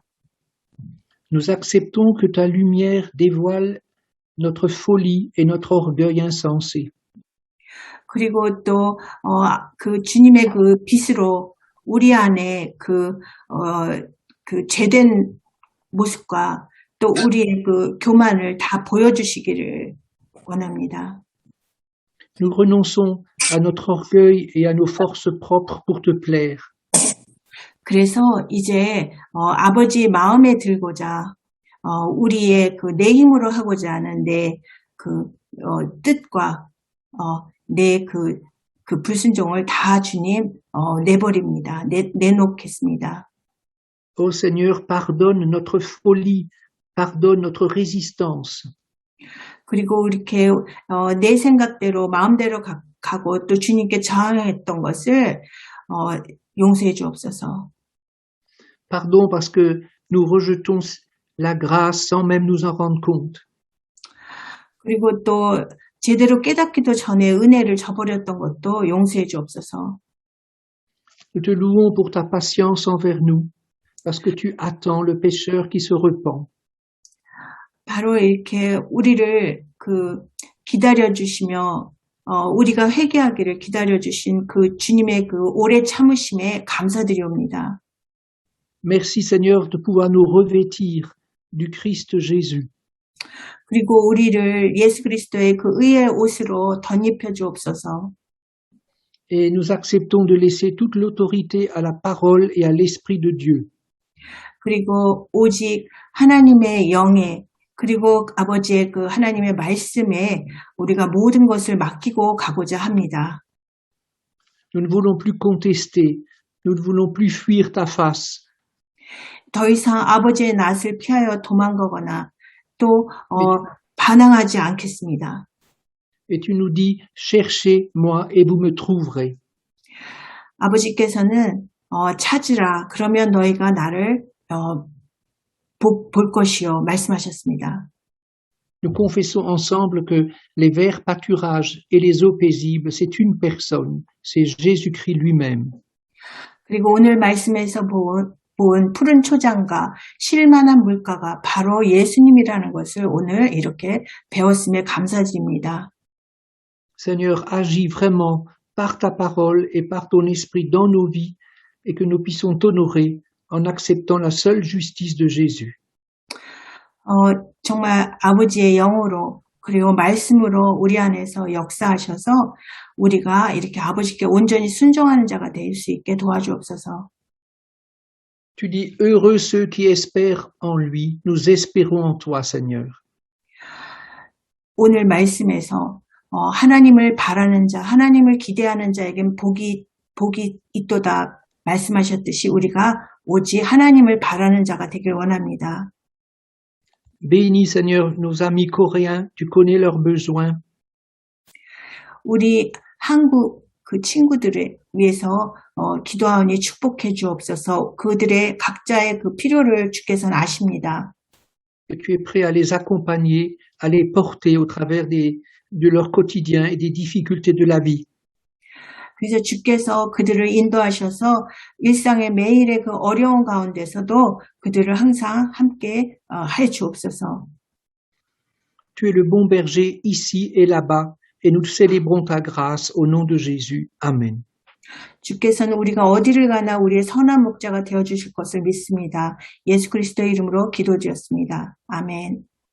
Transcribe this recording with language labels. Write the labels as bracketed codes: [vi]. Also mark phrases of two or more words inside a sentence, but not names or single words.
[fr] Nous acceptons que ta lumière dévoile notre folie et notre orgueil insensé. [ko] 그리고 또 주님의 그 빛으로 우리 안에 그 죄된 모습과 또 우리의 그 교만을 다 보여주시기를 원합니다. [fr] Nous renonçons à notre orgueil et à nos forces propres pour te plaire. [ko] 그래서 이제 아버지 마음에 들고자 우리의 내 힘으로 하고자 하는 내 뜻과 내 불순종을 다 주님 내버립니다. 내놓겠습니다. [fr] Ô Seigneur, pardonne notre folie, pardonne notre résistance. [ko] 그리고 이렇게 내 생각대로 마음대로 가고 또 주님께 저항했던 것을 용서해 주옵소서. [fr] Pardon parce que nous rejetons la grâce sans même nous en rendre compte. [ko] 그리고 또 제대로 깨닫기도 전에 은혜를 저버렸던 것도 용서해 주옵소서. [fr] Nous te louons pour ta patience envers nous, parce que tu attends le pécheur qui se repent. [ko] 바로 이렇게 우리를 기다려 주시며 우리가 회개하기를 기다려 주신 그 주님의 그 오래 참으심에 감사드리옵니다. [fr] Merci Seigneur de pouvoir nous revêtir du Christ Jésus. [ko] 그리고 우리를 예수 그리스도의 그 의의 옷으로 덧입혀 주옵소서. [fr] Et nous acceptons de laisser toute l'autorité à la parole et à l'Esprit de Dieu. [ko] 그리고 오직 하나님의 영에 그리고 아버지의 그 하나님의 말씀에 우리가 모든 것을 맡기고 가고자 합니다. [fr] Nous ne voulons plus contester, nous ne voulons plus fuir ta face. [ko] 더 이상 아버지의 낯을 피하여 도망가거나 또 반항하지 않겠습니다. [fr] Et tu nous dis, cherchez-moi et vous me trouverez. [ko] 아버지께서는 찾으라. 그러면 너희가 나를 볼 것이요. 말씀하셨습니다. [fr] Nous confessons ensemble que les vers pâturages et les eaux paisibles, c'est une personne, c'est Jésus-Christ lui-même. [ko] 그리고 오늘 말씀에서 본 푸른 초장과 쉴만한 물가가 바로 예수님이라는 것을 오늘 이렇게 배웠음에 감사드립니다. [fr] Seigneur, agis vraiment par ta parole et par ton esprit dans nos vies et que nous puissions t'honorer en acceptant la seule justice de Jésus. [ko] 정말 아버지의 영으로 그리고 말씀으로 우리 안에서 역사하셔서 우리가 이렇게 아버지께 온전히 순종하는 자가 될 수 있게 도와주옵소서. [fr] Tu dis, heureux ceux qui espèrent en lui, nous espérons en toi, Seigneur. [ko] 오늘 말씀에서 하나님을 바라는 자, 하나님을 기대하는 자에겐 복이 있도다 말씀하셨듯이 우리가 오직 하나님을 바라는 자가 되길 원합니다. [fr] Bénis, Seigneur, nos amis coréens, tu connais leurs besoins. [ko] 우리 한국 그 친구들을 위해서 기도하오니 축복해 주옵소서. 그들의 각자의 그 필요를 주께서는 아십니다. [fr] Que tu es prêt à les accompagner, à les porter au travers de leur quotidien et des difficultés de la vie. [ko] 그래서 주께서 그들을 인도하셔서 일상의 매일의 그 어려운 가운데서도 그들을 항상 함께 해 주옵소서. [fr] Tu es le bon berger ici et là-bas, et nous célébrons ta grâce au nom de Jésus. Amen. [ko] 주께서는 우리가 어디를 가나 우리의 선한 목자가 되어주실 것을 믿습니다. 예수 그리스도의 이름으로 기도드렸습니다. 아멘.